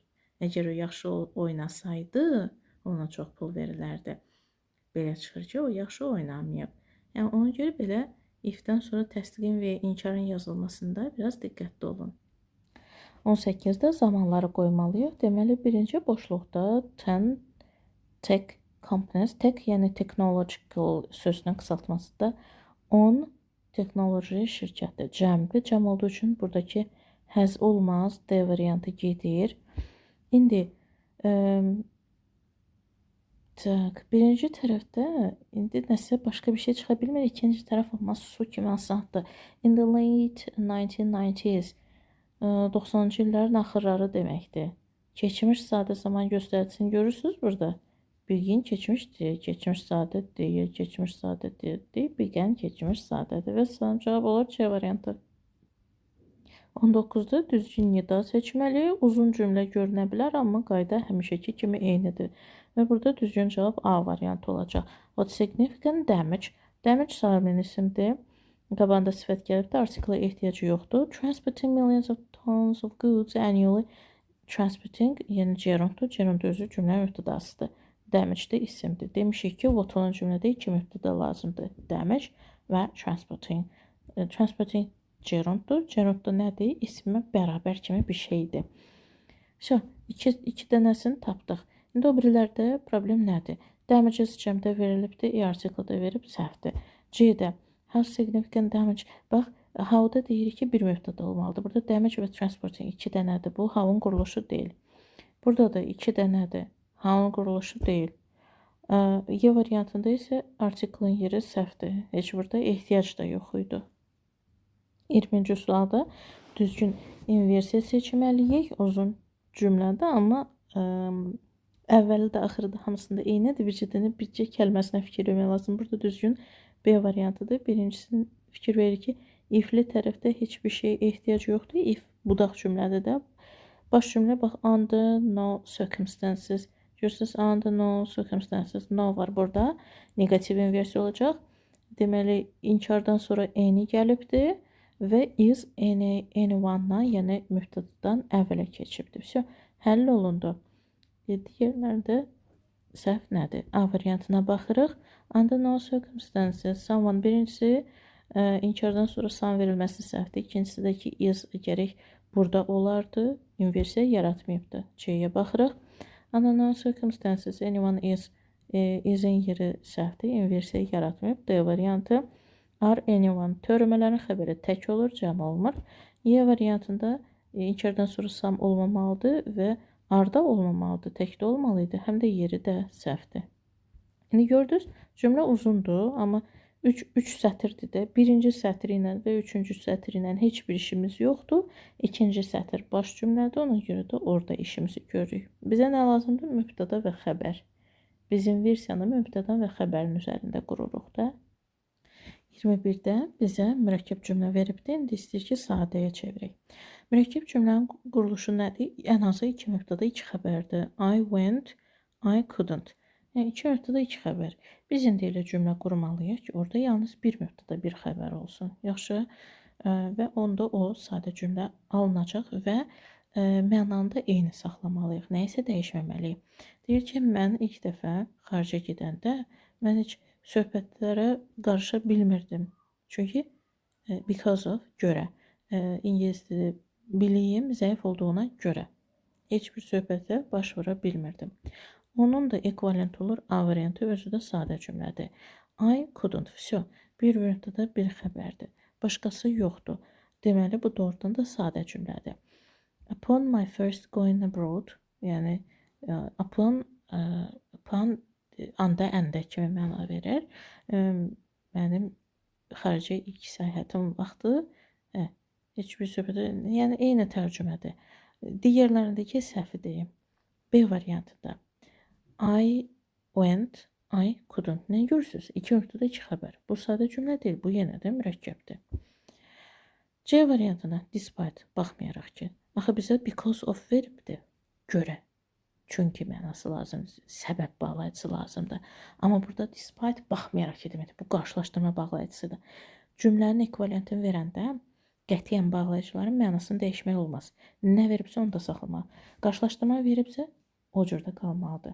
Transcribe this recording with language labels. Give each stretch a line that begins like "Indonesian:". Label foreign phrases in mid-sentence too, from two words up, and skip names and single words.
Azerbaijani: Əgər o yaxşı oynasaydı, ona çox pul verilərdi. Belə çıxır ki, o yaxşı oynamayıb. Yəni, ona görə belə ifdən sonra təsdiqin və inkarın yazılmasında biraz diqqətli olun. 18-də zamanları qoymalıyıq. Deməli, birinci boşluqda 10
English: tech companies,
Azerbaijani: tech yəni technological sözünün qısaltmasıdır. 10 texnoloji şirkəti cəmdir. Cəm olduğu üçün buradakı has olmaz, D variantı gedir. İndi birinci tərəfdə indi nəsə başqa bir şey çıxa bilmir. İkinci tərəf olmaz, su kimi asandır.
English: In the late 1990s
Azerbaijani: 90-cı illərin axırları deməkdir. Keçmiş sadə zaman göstəricisini görürsünüz burada. Bilgin keçmişdir, keçmiş sadə deyil, keçmiş sadə deyil, bilgən keçmiş sadədir və sanırım cavab olar C variantı. 19-da düzgün nida seçməli, uzun cümlə görünə bilər, amma qayda həmişəki kimi eynidir. Və burada düzgün cavab A variantı olacaq.
English: What significant damage?
Azerbaijani: Damage sahibinin isimdir. Qabağında sifət gəlibdir, artikla ehtiyacı yoxdur.
English: Transporting millions of tons of goods annually.
Azerbaijani: Transporting, yəni gerunddur. Gerund özü cümlənin mübtədasıdır. Damage də isimdir. Demişik ki, what olan cümlədə iki mübtəda lazımdır. Damage və transporting. Transporting gerunddur. Gerund da nədir? İsmə bərabər kimi bir şeydir. Все, iki dənəsini tapdıq. İndi o birilərdə problem nədir? Damages cəmdə verilibdir, article da verib səhvdir.
English: C-də how significant damage?
Azerbaijani: Bax, how-da deyirik ki, bir mübtəda olmalıdır. Burada damage və transporting iki dənədir. Bu how-un quruluşu deyil. Burada da iki dənədir. How-un quruluşu deyil. Y variantında isə article-ın yeri səhvdir. Heç burada ehtiyac da yox idi. 20-ci sualda düzgün inversiya seçməliyik uzun cümlədə, amma əvvəli də axırı da hamısında eynidir. Bircə kəlməsinə fikir vermək lazım. Burada düzgün B variantıdır. Birincisini fikir verir ki, if-li tərəfdə heç bir şey ehtiyac yoxdur. If budaq cümlədə də baş cümlə bax,
English: under no circumstances.
Azerbaijani: Görürsünüz,
English: under no circumstances.
Azerbaijani: No var burada. Negativ inversiya olacaq. Deməli, inkardan sonra any gəlibdir və
English: is anyone-
Azerbaijani: dan, yəni mübtədadan əvvələ keçibdir. Все, həll olundu. Digərlərdə səhv nədir? A variantına baxırıq.
English: Under no circumstances.
Azerbaijani: Someone birincisi inkardan sonra some verilməsi səhvdir. İkincisi də ki is gərək burada olardı. İnversiya yaratmayıbdır. C-yə baxırıq.
English: Under no circumstances anyone is-in
Azerbaijani: yeri səhvdir. İnversiya yaratmayıb. D variantı.
English: Are anyone
Azerbaijani: törəmələrin xəbəri tək olur, cəm olmur. Y variantında inkardan sonra some olmamalıdır və arda olmamalıdır, tək də olmalıydı. Həm də yeri də səhvdir. İndi gördünüz, cümlə uzundur, amma 3 sətirdir də. Birinci sətri ilə və üçüncü sətri ilə heç bir işimiz yoxdur. İkinci sətr baş cümlədir, ona görə də orada işimizi görürük. Bizə nə lazımdır? Mübtəda və xəbər. Biz inversiyanı mübtəda və xəbərin üzərində qururuq da. 21-də bizə mürəkkəb cümlə veribdir. İndi istəyir ki, sadəyə çevirək. Mürəkkəb cümlənin quruluşu nədir? Ən azı iki mübtəda, iki xəbərdir.
English: I went, I couldn't.
Azerbaijani: Yəni, iki mübtəda, iki xəbər. Biz indi elə cümlə qurmalıyıq ki, orada yalnız bir mübtəda, bir xəbər olsun. Yaxşı, və onda o sadə cümlə alınacaq və mənanı da eyni saxlamalıyıq. Nəyisə dəyişməməliyik. Deyir ki, mən ilk dəfə xaricə gedəndə mən heç söhbətlərə qarışa bilmirdim. Çünki
English: because of,
Azerbaijani: görə. İngilis dili biliyim zəif olduğuna görə. Heç bir söhbətə baş vura bilmirdim. Onun da ekvivalent olur A variantı, özü də sadə cümlədir.
English: I couldn't. Все.
Azerbaijani: Bir mübtəda, bir xəbərdir. Başqası yoxdur. Deməli, bu doğrudan da sadə cümlədir.
English: Upon my first going abroad,
Azerbaijani: yəni upon anda, əndə kimi məna verir. Mənim xaricə ilk səyahətim vaxtı heç bir söhbətə, yəni eyni tərcümədir. Digərlərindəki səhvi deyim. B variantında.
English: I went, I couldn't.
Azerbaijani: Nə görürsünüz? İki nöqtədə iki xəbər. Bu sadə cümlə deyil, bu yenə də mürəkkəbdir. C variantına despite, baxmayaraq ki, axı bizə
English: because of
Azerbaijani: veribdir, görə. Çünki mənası lazımdır, səbəb bağlayıcısı lazımdır. Amma burada despite baxmayaraq ki, deməkdir, bu qarşılaşdırma bağlayıcısıdır. Cümlənin ekvivalentini verəndə qətiyyən bağlayıcıların mənasını dəyişmək olmaz. Nə veribsə onu da saxlamalı. Qarşılaşdırma veribsə o cürdə qalmalıdır.